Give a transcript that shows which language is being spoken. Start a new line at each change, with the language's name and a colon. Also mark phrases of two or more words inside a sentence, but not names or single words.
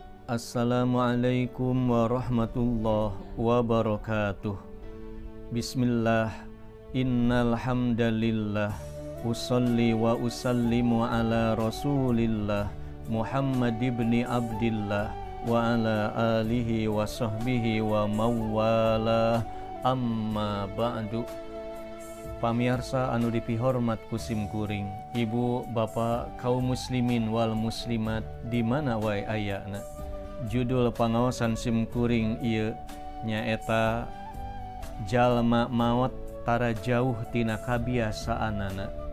Arabic: السلام عليكم ورحمة الله وبركاته. بسم الله، إن الحمد لله، أصلي وأسلم على رسول الله محمد بن عبد الله وعلى آله وصحبه ومولاه، أما بعد.
Sundanese: Pamirsa anu dipihormat kusim kuring, ibu bapak kaum
Arabic: المسلمين والمسلمات
Sundanese: di mana wae ayana. Judul pangaosan sim kuring ieu nyaeta jalma maot tara jauh tina kabiasaanana.